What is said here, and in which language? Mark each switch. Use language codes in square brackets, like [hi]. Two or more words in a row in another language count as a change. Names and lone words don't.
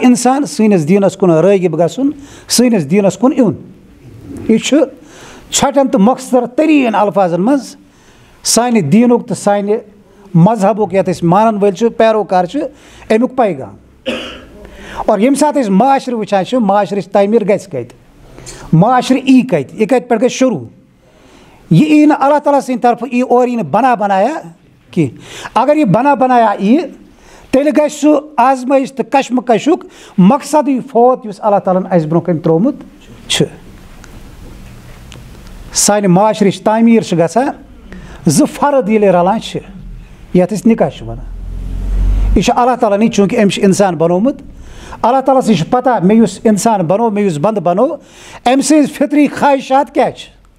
[ks] اِنسان سٲنِس دیٖنس کُن رٲغِب گژھُن سٲنِس دیٖنس کُن یُن یہِ چھُ ژھٹن تو مختصر ترین الفاظن مز سانہِ دیٖنُک تہٕ سانہِ مذہبُک یتھ أسۍ مانن وٲلۍ چھِ پیروکار چھِ امیُک پیغام اور ییٚمہِ ساتہٕ أسۍ معاشرٕ وٕچھان چھِ معاشرٕچ تعمیٖر گژھِ کتہِ معاشرٕ یی کتہِ یہِ کتہِ پٮ۪ٹھ گژھِ شروٗع یہِ یی نہٕ اللہ تعالیٰ سٕنٛدِ طرفہٕ یی اورٕ یی نہٕ [ur] بنا بنایا [ks] کینٛہہ اگر یہِ [ur] بنا بنایا [ks] یی تیٚلہِ گژھِ سُہ آزمٲیش تہٕ کشمکشُک مقصدٕے فوت یُس اللہ تعالیٰ ہن اَسہِ برونٛہہ کَنہِ ترٛوومُت چھُ سانہِ معاشرٕچ تعمیٖر چھِ گژھان زٕ فرد ییٚلہِ رلان چھِ یتھ أسۍ نِکاح چھِ وَنان یہِ چھُ اللہ تعالیٰ ہنٕے چوٗنٛکہِ أمۍ چھُ اِنسان بنوومُت اللہ تعالیٰ سٕے چھُ پتہ مےٚ یُس اِنسان بنوو مےٚ یُس بنٛدٕ بنوو أمۍ سٕنٛز فطری خواہشات کیٛاہ چھِ